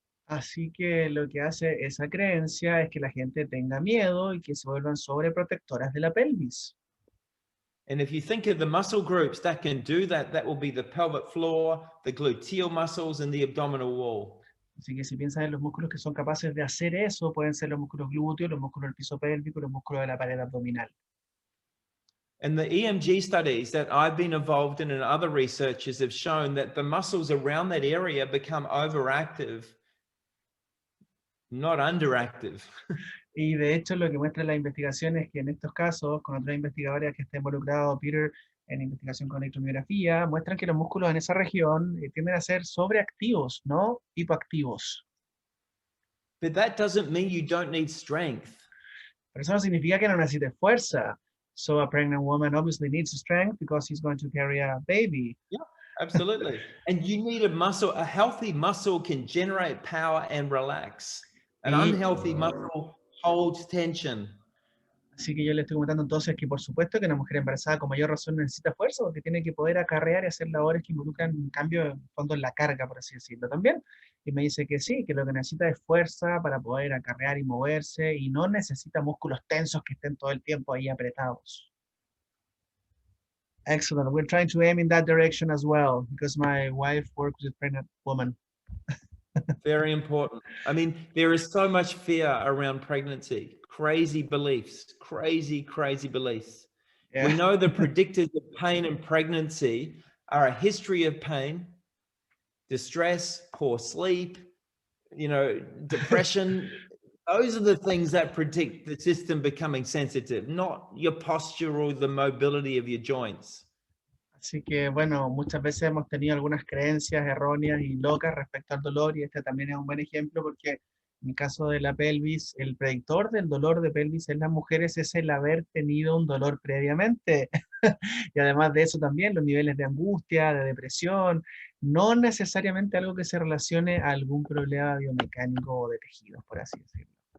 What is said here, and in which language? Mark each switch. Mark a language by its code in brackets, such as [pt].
[es] Así que lo que hace esa creencia es que la gente tenga miedo y que se vuelvan sobreprotectoras de la pelvis. [en] And if you think of the muscle groups that can do that, that will be the pelvic floor, the gluteal muscles, and the abdominal wall. [es] Así que si piensas en los músculos que son capaces de hacer eso, pueden ser los músculos glúteos, los músculos del piso pélvico, los músculos de la pared abdominal. [en] And the EMG studies that I've been involved in and other researchers have shown that the muscles around that area become overactive, not underactive. [es] Y de hecho lo que muestra la investigación es que en estos casos, con otros investigadores que está involucrado Peter en investigación con electromiografía, muestran que los músculos en esa región tienden a ser sobreactivos, no hipoactivos. [en] But that doesn't mean you don't need strength. [es] Pero eso no significa que no necesites fuerza. [en] So a pregnant woman obviously needs strength because she's going to carry a baby. Yeah, absolutely. And you need a muscle. A healthy muscle can generate power and relax. An unhealthy muscle holds tension. [es] Así que yo le estoy comentando entonces que por supuesto que una mujer embarazada con mayor razón necesita fuerza porque tiene que poder acarrear y hacer labores que involucran un cambio en fondo en la carga, por así decirlo también. Y me dice que sí, que lo que necesita es fuerza para poder acarrear y moverse y no necesita músculos tensos que estén todo el tiempo ahí apretados. [en] Excellent. We're trying to aim in that direction as well because my wife works with pregnant women. Very important. I mean, there is so much fear around pregnancy, crazy beliefs, crazy beliefs. Yeah. We know the predictors of pain in pregnancy are a history of pain, distress, poor sleep, you know, depression. Those are the things that predict the system becoming sensitive, not your posture or the mobility of your joints. [es] Así que, bueno, muchas veces hemos tenido algunas creencias erróneas y locas respecto al dolor, y este también es un buen ejemplo porque en el caso de la pelvis, el predictor del dolor de pelvis en las mujeres es el haber tenido un dolor previamente. Y además de eso también los niveles de angustia, de depresión, no necesariamente algo que se relacione a algún problema biomecánico o de tejidos, por así decirlo.